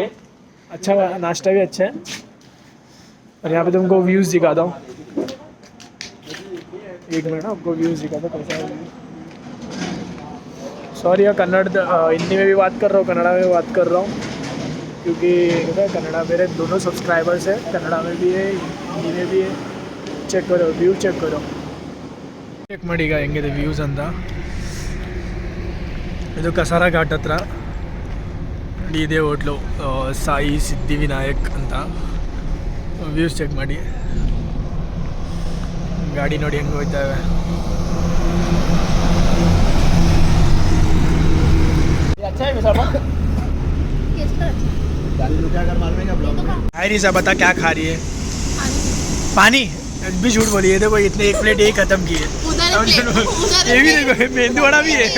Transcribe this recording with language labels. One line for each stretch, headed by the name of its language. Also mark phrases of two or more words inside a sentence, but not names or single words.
Hindi: अच्छा नाश्ता भी अच्छा है। और यहाँ पे तुमको व्यूज़ दिखाता हूँ, एक मिनट आपको व्यूज़ दिखाता हूँ कैसा है। सॉरी यार कन्नड़ हिंदी में भी बात कर रहा हूँ, कन्नड़ा में भी बात कर रहा हूँ, क्योंकि कन्नड़ा मेरे दोनों सब्सक्राइबर्स है, कन्नड़ा में भी है हिंदी में भी है। चेक करो व्यू चेक करो,
Kannada: ಚೆಕ್ ಮಾಡಿ ಈಗ ಹೆಂಗಿದೆ ವ್ಯೂಸ್ ಅಂತ. ಇದು ಕಸಾರ ಘಾಟ್ ಹತ್ರ ಇದೆ ಹೋಟ್ಲು, ಸಾಯಿ ಸಿದ್ಧಿವಿನಾಯಕ್ ಅಂತ. ವ್ಯೂಸ್ ಚೆಕ್ ಮಾಡಿ. ಗಾಡಿ ನೋಡಿ ಹೆಂಗೆ ಹೋಗ್ತಾವೆ.
Hindi: हाय रिजा बता क्या खा रही है? पानी भी झूठ बोली है। देखो इतने एक प्लेट यही खत्म की है। ये भी देखो मेंदू वड़ा भी है।